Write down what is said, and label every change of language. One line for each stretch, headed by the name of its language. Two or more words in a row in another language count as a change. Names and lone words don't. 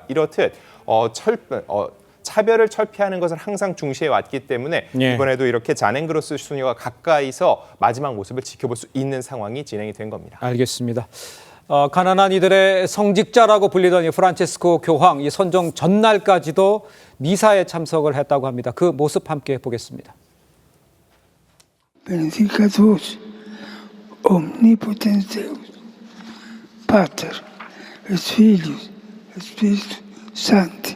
Korean: 이렇듯 차별을 철폐하는 것을 항상 중시해 왔기 때문에 이번에도 이렇게 자넨그로스 수녀가 가까이서 마지막 모습을 지켜볼 수 있는 상황이 진행이 된 겁니다. 알겠습니다. 가난한 이들의 성직자라고 불리던 이 프란치스코 교황, 이 선정 전날까지도 미사에 참석을 했다고 합니다. 그 모습 함께 보겠습니다.
Latin: Benedicatus omnipotens Deus, Pater, et Filius, et Spiritus Sancti.